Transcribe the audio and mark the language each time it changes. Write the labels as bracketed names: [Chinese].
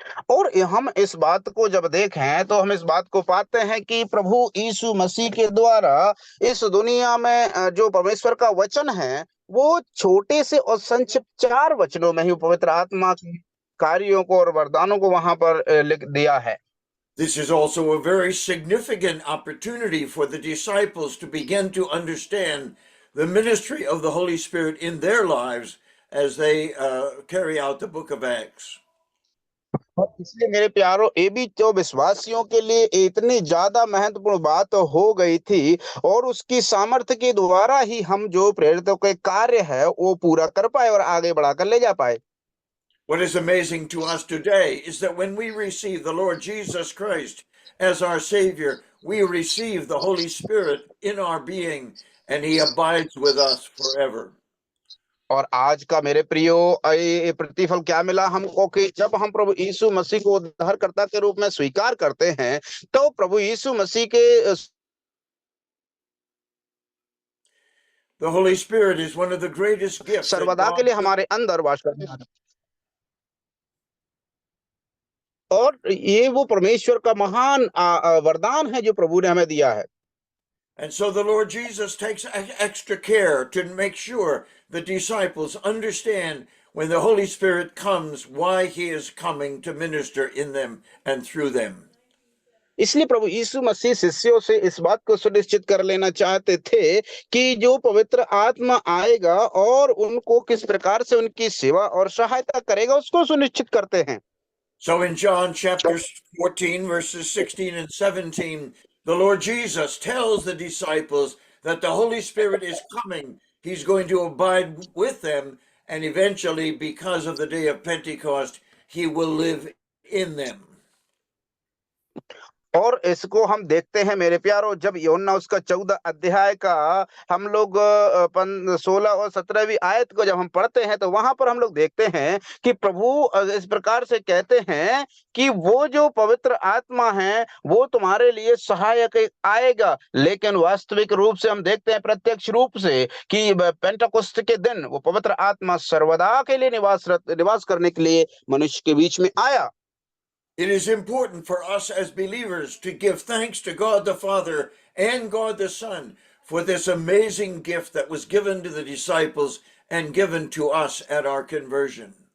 [Hindi] और हम इस बात को जब देखें तो हम इस बात को पाते हैं कि प्रभु यीशु मसीह के द्वारा इस दुनिया में जो परमेश्वर का वचन है वो छोटे से और संक्षिप्त 4 वचनों में ही पवित्र आत्मा के कार्यों को और वरदानों को वहां पर लिख दिया है। [English] This is also a very significant opportunity for the disciples to begin to understand the ministry of the Holy Spirit in their lives as they carry out the book of Acts. [Hindi] और इसलिए मेरे प्यारों ये भी तो विश्वासियों के लिए इतनी ज्यादा महत्वपूर्ण बात हो गई थी और उसकी सामर्थ्य के द्वारा ही हम जो प्रेरितों के कार्य है वो पूरा कर पाए और आगे बढ़ाकर ले जा पाए। [English] What is amazing to us today is that when we receive the Lord Jesus Christ as our Savior, we receive the Holy Spirit in our being, and He abides with us forever. [Hindi] और आज का मेरे प्रियो ये प्रतिफल क्या मिला हमको कि जब हम प्रभु यीशु मसीह को उद्धारकर्ता के रूप में स्वीकार करते हैं तो प्रभु यीशु मसीह के [English] The Holy Spirit is one of the greatest gifts that [Hindi] सर्वदा [English] God [Hindi] के लिए हमारे अंदर वास करते हैं और ये वो परमेश्वर का महान वरदान है जो प्रभु ने हमें दिया है। [English] And so the Lord Jesus takes extra care to make sure the disciples understand when the Holy Spirit comes, why He is coming to minister in them and through them. [Hindi] इसलिए प्रभु यीशु मसीह शिष्यों से इस बात को सुनिश्चित कर लेना चाहते थे कि जो पवित्र आत्मा आएगा और उनको किस प्रकार से उनकी सेवा और सहायता करेगा उसको सुनिश्चित करते हैं। [English] So in John chapter 14, verses 16 and 17, the Lord Jesus tells the disciples that the Holy Spirit is coming. He's going to abide with them, and eventually, because of the day of Pentecost, He will live in them. [Hindi] और इसको हम देखते हैं मेरे प्यारो जब यूहन्ना उसका 14 अध्याय का हम लोग 16 और 17वीं आयत को जब हम पढ़ते हैं तो वहां पर हम लोग देखते हैं कि प्रभु इस प्रकार से कहते हैं कि वो जो पवित्र आत्मा है वो तुम्हारे लिए सहायक आएगा, लेकिन वास्तविक रूप से हम देखते हैं प्रत्यक्ष रूप से कि पेंटेकोस्त के दिन वो पवित्र आत्मा सर्वदा के लिए निवास करने के लिए मनुष्य के बीच में आया। [English] It is important for us as believers to give thanks to God the Father and God the Son for this amazing gift that was given to the disciples and given to us at our conversion.